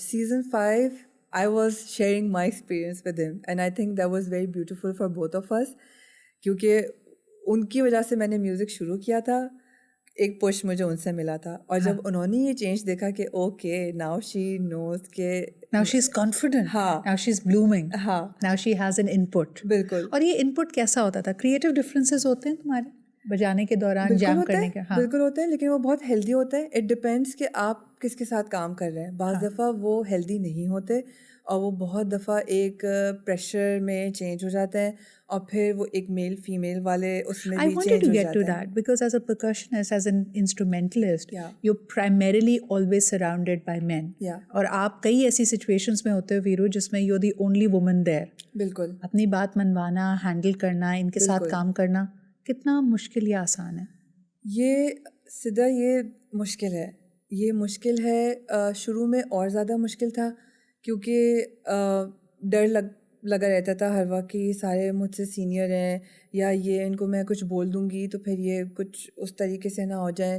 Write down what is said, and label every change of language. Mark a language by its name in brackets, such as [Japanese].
[Urdu] Season 5 [English] I was sharing my experience with him and I think that was very beautiful for both of us, [Urdu] کیونکہ ان کی وجہ سے میں نے music شروع کیا تھا, ایک پش مجھے ان سے ملا تھا, اور جب انہوں نے یہ چینج دیکھا کہ [English] okay now she knows [Urdu] کہ [English] now she is confident, now she is blooming, now she has an input. [Urdu] بالکل. اور یہ input کیسا ہوتا تھا؟ کریٹیو ڈفرینسز ہوتے ہیں تمہارے بجانے کے دوران, جام کرنے کے؟ بالکل ہوتے ہیں, لیکن وہ بہت ہیلدی ہوتے ہیں. [English] it depends [Urdu] کہ آپ کس کے ساتھ کام کر رہے ہیں. بعض دفعہ وہ ہیلدی نہیں ہوتے اور وہ بہت دفعہ ایک پریشر میں چینج ہو جاتے ہیں, اور پھر وہ ایک میل فیمیل والے اس میں بھی چینج ہو جاتے ہیں. [English] I wanted to get to that because as a percussionist, as an instrumentalist, you're primarily always surrounded by men. [Urdu] اور آپ کئی ایسی سچویشنس میں ہوتے ہو ویرو جس میں [English] you're the only woman there. [Urdu] بالکل. اپنی بات منوانا, ہینڈل کرنا, ان کے ساتھ کام کرنا کتنا مشکل یا آسان ہے؟ یہ سیدھا یہ مشکل ہے, یہ مشکل ہے. شروع میں اور زیادہ مشکل تھا کیونکہ ڈر لگا رہتا تھا ہر وقت کہ یہ سارے مجھ سے سینئر ہیں, یا یہ ان کو میں کچھ بول دوں گی تو پھر یہ کچھ اس طریقے سے نہ ہو جائیں.